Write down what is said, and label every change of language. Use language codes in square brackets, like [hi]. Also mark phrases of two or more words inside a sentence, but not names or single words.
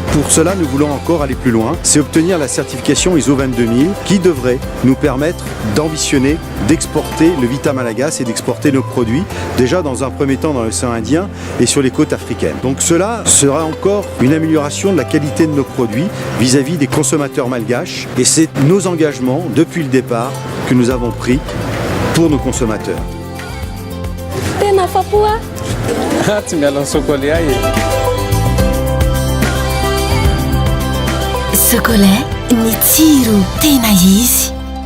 [fr] Pour cela, nous voulons encore aller plus loin, c'est obtenir la certification ISO 22000 qui devrait nous permettre d'ambitionner, d'exporter le Vita Malagas et d'exporter nos produits, déjà dans un premier temps dans l'océan l'océan Indien et sur les côtes africaines. Donc cela sera encore une amélioration de la qualité de nos produits vis-à-vis des consommateurs malgaches et c'est nos engagements depuis le départ que nous avons pris pour nos consommateurs. [mg] Tsy miala ny chocolat e. Chocolat ny tsiro tena izy.